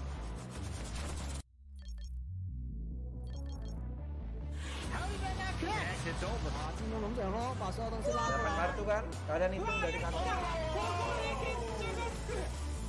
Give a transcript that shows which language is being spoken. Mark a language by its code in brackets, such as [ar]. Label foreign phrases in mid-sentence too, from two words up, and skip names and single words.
[en] How did that not connect? it's over. [zh] 进攻龙卷风把所有东西拉过 [id] Dapat [zh] 来。 [id] kartu kan? Kalian hitung dari kantong.